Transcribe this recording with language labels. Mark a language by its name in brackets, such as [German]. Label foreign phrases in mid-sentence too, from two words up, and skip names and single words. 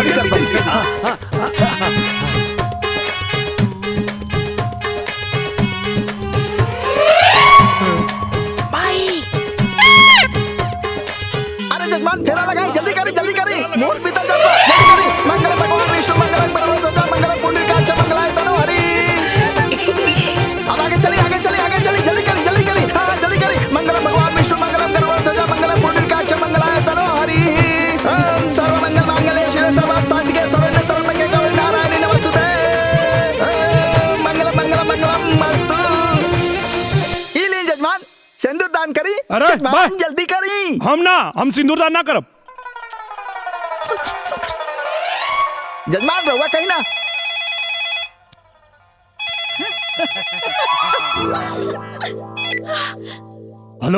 [Bhojpuri] अरे जजमान फेरा लगाई जल्दी करी मोर पिता जल्दी करी। [Sanskrit] मंगल भगवान विष्णु मंगल परमेश्वर मंगल पुंडरीकाक्ष मंगलाय तनो हरि। [Bhojpuri] अब आगे चली जल्दी करी हाँ जल्दी करी। [Sanskrit] मंगल भगवान विष्णु मंगल परमेश्वर मंगल पुंडरीकाक्ष मंगलाय तनो हरि। ओम सर्वमंगल मांगल्ये शिवे सर्वार्थसाधिके शरण्ये त्र्यंबके गौरी नारायणी नमोस्तुते। मंगलम मस्तु। [Bhojpuri] ई ली जजमान सिंदूर दान करी। अरे जजमान जल्दी करी। हम सिंदूर दान ना करब। जजमान रहुआ कहीं ना। हेलो